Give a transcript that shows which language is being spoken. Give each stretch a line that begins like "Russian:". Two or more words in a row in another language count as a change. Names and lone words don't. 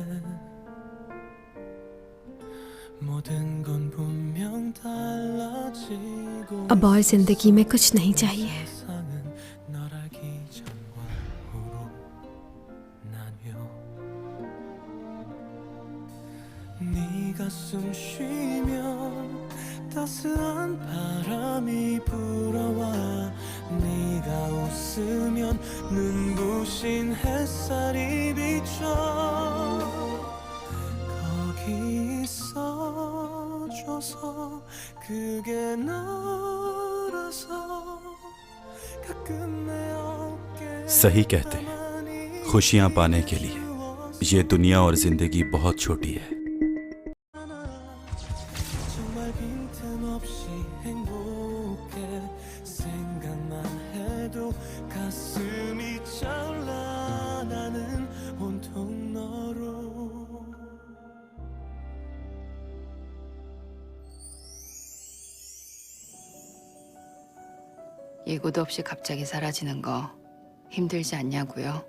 Korean: 모든 건 분명 달라지고
Hindi: अब और जिंदगी में कुछ नहीं चाहिए।
Korean: 세상은 널 알기 전과 후로 나뉘어 네가 숨 쉬면 따스한 바람이 불어와 네가 웃으면 눈부신 햇살이 비춰 거기 있어줘서 그게 너라서 가끔 내 어깨
Hindi: सही कहते हैं, खुशियां पाने के लिए ये दुनिया और जिंदगी बहुत छोटी है।
Korean: 정말 빈틈없이 행복해 생각만 해도 가슴이 차올라 나는 온통 너로 예고도 없이 갑자기 사라지는 거 힘들지 않냐고요?